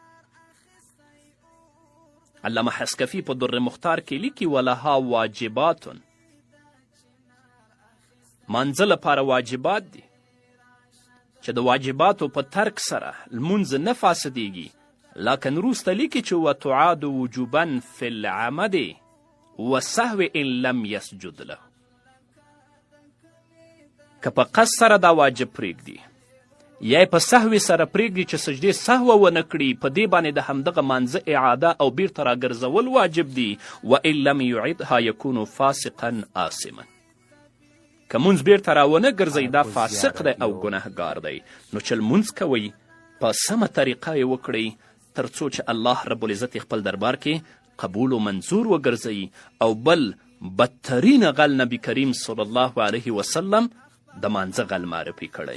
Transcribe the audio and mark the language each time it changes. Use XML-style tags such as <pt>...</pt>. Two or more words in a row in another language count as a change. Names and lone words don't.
<ps>علامه حسکفي په در مختار کې لیکي</ps> <ar>ولها واجبات،</ar> <ps>مانځه لپاره واجبات دي چې د واجباتو په ترک سره لمونځ نه فاسدیږي، لکن وروسته لیکي چې</ps> <ar>وتعاد وجوبا فی العمد وسهو ان لم یسجد له.</ar> <ps>که په قصد سره دا واجب پرېږدي یا په سهوې سره پرېږدي چې سجدې سهوه ونه کړي، په دې باندې د همدغه مانځه اعاده او بیرته راګرځول واجب دي.</ps> <ar>وان لم یعدها یکون فاسقا آثما.</ar> <ps>که مونځ بیرته راونه ګرځئ دا فاسق دی او ګنهګار دی. نو چې لمونځ کوئ په سمه طریقه یې وکړئ تر څو چې</ps> <ar>الله رب العزت</ar> <ps>خپل دربار کې قبول و منظور وګرځوي. او بل بدترین غل نبی کریم</ps> <ar>صلی الله علیه وسلم</ar> <ps>د مانځه غل معرفي کړی.</ps>